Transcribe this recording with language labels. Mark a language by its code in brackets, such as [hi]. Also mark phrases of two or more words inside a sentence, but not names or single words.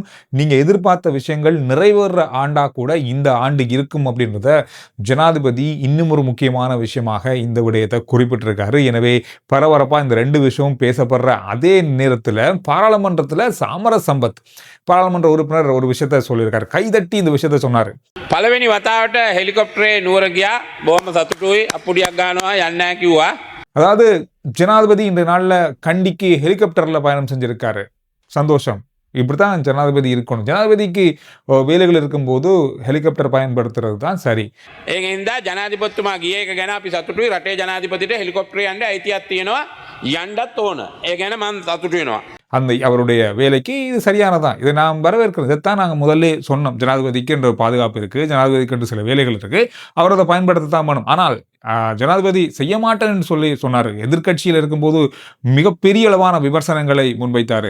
[ta] நீங்க எதிர்பார்த்த விஷயங்கள் நிறைவேற ஆண்டா கூட இந்த ஆண்டு இருக்கும் அப்படின்றத ஜனாதிபதி இன்னும் ஒரு முக்கியமான விஷயமாக இந்த விடயத்தை குறிப்பிட்டிருக்காரு. எனவே பரபரப்பா இந்த 2 விஷயமும் பேசப்படுற அதே நேரத்தில் பாராளுமன்றத்தில் சாமர சம்பத் பாராளுமன்ற உறுப்பினர் ஒரு விஷயத்தை சொல்லியிருக்காரு. கைதட்டி இந்த விஷயத்தை சொன்னாரு. [si] පළවෙනි වතාවට හෙලිකොප්ටරේ නුවර ගියා. බොහොම සතුටුයි. අප්පුඩියක් ගන්නවා යන්න නැහැ කිව්වා. [ta] அதாவது ஜனாதிபதி இந்த நாள்ல கண்டிக்கு ஹெலிகாப்டர்ல பயணம் செஞ்சிருக்காரு. சந்தோஷம். இப்படித்தான் ஜனாதிபதி இருக்கணும். ஜனாதிபதிக்கு வேலைகள் இருக்கும்போது ஹெலிகாப்டர் பயன்படுத்துறது தான் சரி. [si] ඒකින්ද ජනාධිපතිතුමා ගිය එක ගැන අපි සතුටුයි. රටේ ජනාධිපතිට හෙලිකොප්ටරේ යන්න අයිතියක් තියෙනවා. යන්නත් ඕන. ඒ ගැන මම සතුටු වෙනවා. [ta] அந்த அவருடைய வேலைக்கு இது சரியானதான். இதை நாம் வரவேற்கிறது. இதைத்தான் நாங்கள் முதல்ல சொன்னோம். ஜனாதிபதிக்கு என்ற பாதுகாப்பு இருக்கு, ஜனாதிபதிக்கு என்று சில வேலைகள் இருக்கு, அவர் அதை பயன்படுத்தத்தான் வேணும். ஆனால் ஜனாதிபதி செய்ய மாட்டேன்னு சொல்லி சொன்னார். எதிர்கட்சியில் இருக்கும்போது மிகப்பெரிய அளவான விமர்சனங்களை முன்வைத்தார்.